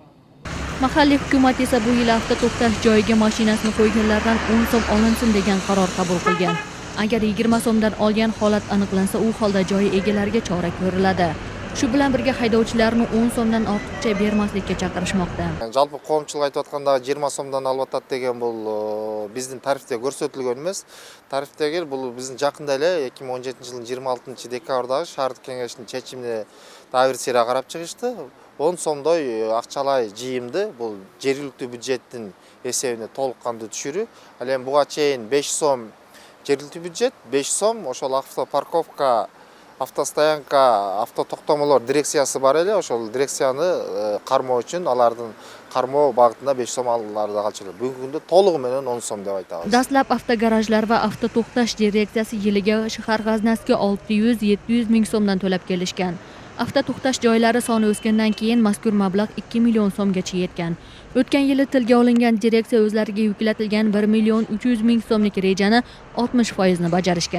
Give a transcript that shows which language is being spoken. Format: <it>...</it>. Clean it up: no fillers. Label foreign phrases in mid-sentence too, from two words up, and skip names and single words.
<uz>Mahalliy hukumat esa bu yil avtoto'xtash joyiga mashinasini qo'yganlardan 10 so'm olinsin degan qaror qabul qilgan. Agar 20 so'mdan olgan holat aniqlansa, u holda joy egalariga chora ko'riladi. Shu bilan birga haydovchilarni 10 so'mdan ortiqcha bermaslikka chaqirishmoqda.</uz> <ky>Жалпы коомчулук айтып атканда 20 сомдон алып атат деген бул биздин тарифте көрсөтүлгөн эмес. Тарифтеги бул биздин жакында эле 2017-жылдын 26-декабрдагы шаардык кеңештин чечимине дагы бир сыйра карап чыгышты. 10 сомдой акчалай жыйымды бул жергиликтүү бюджеттин эсебине толук кандуу түшүрүү. Ал эми буга чейин 5 сом жергиликтүү бюджет, 5 сом ошол</ky> <ru>автопарковка, автостоянка,</ru> <ky>автотоктомолор дирекциясы бар эле, ошол дирекцияны кармоо үчүн алардын кармоо багытында 5 сом аларды калчылар. Бүгүнкү күндө толугу менен 10 сом деп айтабыз.</ky> <uz>Dastlab avtogarajlar va avtoto'xtash direksiyasi yiliga shahar g'aznasiga 600-700 ming so'mdan to'lab kelishgan. Avtoto'xtash joylari soni o'sgandan keyin mazkur mablag' 2 million so'mgacha yetgan. O'tgan yili tilga olingan direksiya o'zlariga yuklatilgan 1 million 300 ming so'mlik rejani 60% ni bajarishgan.</uz>